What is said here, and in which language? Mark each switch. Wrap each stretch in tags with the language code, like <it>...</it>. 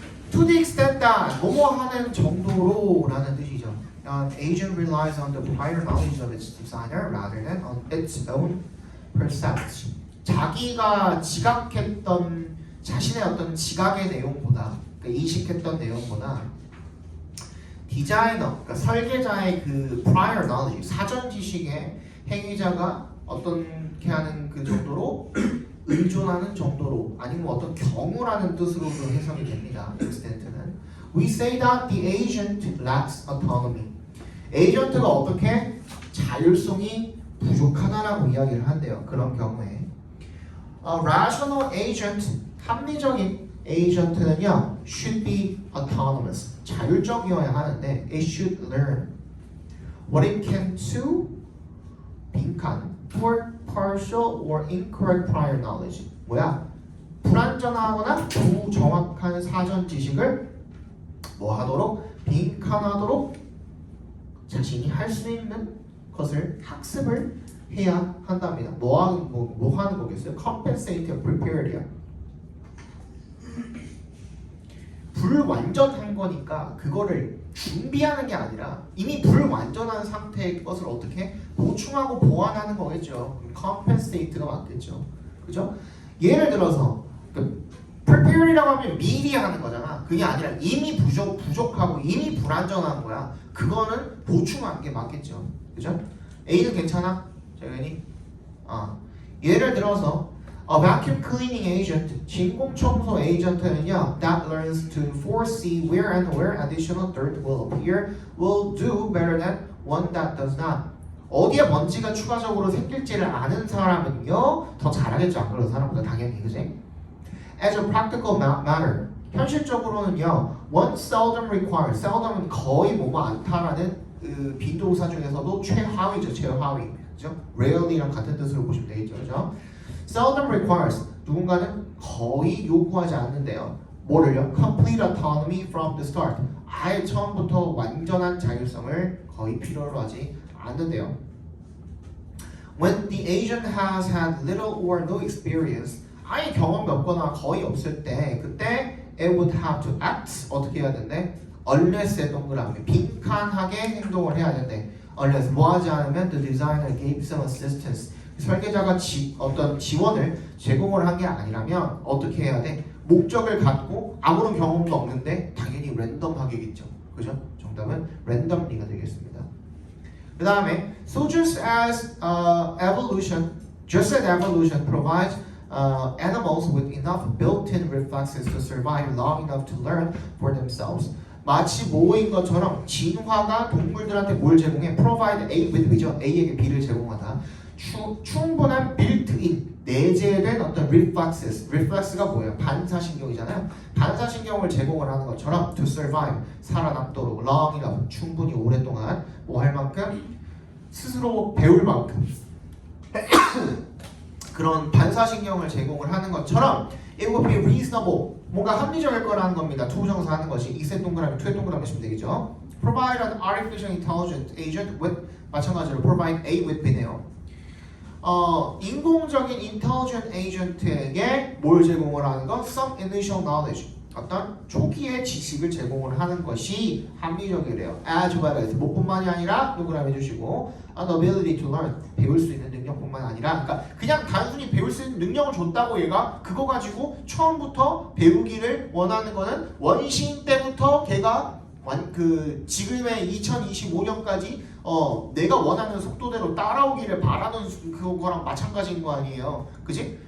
<en>To the extent that</en> <ko>뭐뭐 하는 정도로 라는 뜻이죠.</ko> <en>An agent relies on the prior knowledge of its designer rather than on its own perception.</en> <ko>자기가 지각했던 자신의 어떤 지각의 내용보다, 그러니까 인식했던 내용보다 디자이너, 그러니까 설계자의 그 prior knowledge, 사전 지식에 행위자가 어떻게 하는 그 정도로 의존하는 정도로, 아니면 어떤 경우라는 뜻으로도 해석이 됩니다.</ko> <en>extent는 we say that the agent lacks autonomy.</en> <ko>에이전트가 어떻게 자율성이 부족하다라고 이야기를 한대요.</ko> <en>그런 경우에 rational agent,</en> <ko>합리적인 에이전트는요</ko> <en>should be autonomous,</en> <ko>자율적이어야 하는데</ko> <en>it should learn what it can to 빈칸 for partial or incorrect prior knowledge.</en> <ko>뭐야? 불완전하거나 부정확한 사전 지식을 뭐 하도록? 빈칸하도록 자신이 할 수 있는 것을 학습을 해야 한답니다. 뭐 하는 거겠어요?</ko> <en>compensate or prepare</en> <ko>야. 불완전한 거니까 그거를 준비하는 게 아니라 이미 불완전한 상태의 것을 어떻게 보충하고 보완하는 거겠죠. compensate가 맞겠죠. 그죠? 예를 들어서 prepare이라고 하면 미리 하는 거잖아. 그게 아니라 이미 부족하고 이미 불완전한 거야. 그거는 보충하는 게 맞겠죠. 그죠? A는 괜찮아? 재현이?</ko> <en>예를 들어서 A vacuum cleaning agent,</en> <ko>진공 청소 에이전트는요,</ko> <en>that learns to foresee where and where additional dirt will appear, will do better than one that does not.</en> <ko>어디에 먼지가 추가적으로 생길지를 아는 사람은요, 더 잘하겠죠. 안 그런 사람보다 당연히, 그지?</ko> <en>As a practical matter,</en> <ko>현실적으로는요,</ko> <en>one seldom requires,</en> <ko>seldom은 거의 뭐뭐 않다라는 그 빈동사 중에서도 최하위죠, 최하위. 그죠? rarely랑 같은 뜻으로 보시면 되겠죠, 그죠?</ko> <en>seldom requires,</en> <ko>누군가는 거의 요구하지 않는데요. 뭐를요?</ko> <en>complete autonomy from the start.</en> <ko>아예 처음부터 완전한 자율성을 거의 필요로 하지 않는데요.</ko> <en>When the agent has had little or no experience,</en> <ko>아예 경험이 없거나 거의 없을 때, 그때</ko> <en>it would have to act,</en> <ko>어떻게 해야 된대? unless의 동그라미, 빈칸하게 행동을 해야 된대. unless, 뭐 하지 않으면</ko> <en>the designer gave some assistance,</en> <ko>설계자가 어떤 지원을 제공을 한 게 아니라면 어떻게 해야 돼? 목적을 갖고 아무런 경험도 없는데 당연히 랜덤하게겠죠. 그죠? 정답은 randomly가 되겠습니다.</ko> <en>그 다음에 so just as evolution provides animals with enough built-in reflexes to survive long enough to learn for themselves.</en> <ko>마치 뭐인 것처럼 진화가 동물들한테 뭘 제공해? provide A with B죠. A에게 B를 제공하다. 충분한 built-in, 내재된 어떤 reflex가 뭐예요? 반사신경이잖아요. 반사신경을 제공을 하는 것처럼</ko> <en>to survive,</en> <ko>살아남도록</ko> <en>long enough,</en> <ko>충분히 오랫동안 뭐 할 만큼, 스스로 배울 만큼 그런 반사신경을 제공을 하는 것처럼 it would be reasonable, 뭔가 합리적일 거라는 겁니다. 투부정사 하는 것이 이세 동그라미, 투의 동그라미 하시면 되겠죠.</ko> <en>provide an artificial intelligent agent with,</en> <ko>마찬가지로</ko> <en>provide A with B네요.</en> <ko>인공적인 intelligent agent에게 뭘 제공을 하는 것?</ko> <en>some initial knowledge,</en> <ko>어떤 초기의 지식을 제공을 하는 것이 합리적이래요.</ko> <en>as well as,</en> <ko>뭐뿐만이 아니라 누구라고 해주시고</ko> <en>an ability to learn,</en> <ko>배울 수 있는 능력뿐만 아니라, 그러니까 그냥 단순히 배울 수 있는 능력을 줬다고 얘가 그거 가지고 처음부터 배우기를 원하는 거는 원시인 때부터 걔가 지금의 2025년까지 내가 원하는 속도대로 따라오기를 바라는 그거랑 마찬가지인 거 아니에요. 그지?</ko>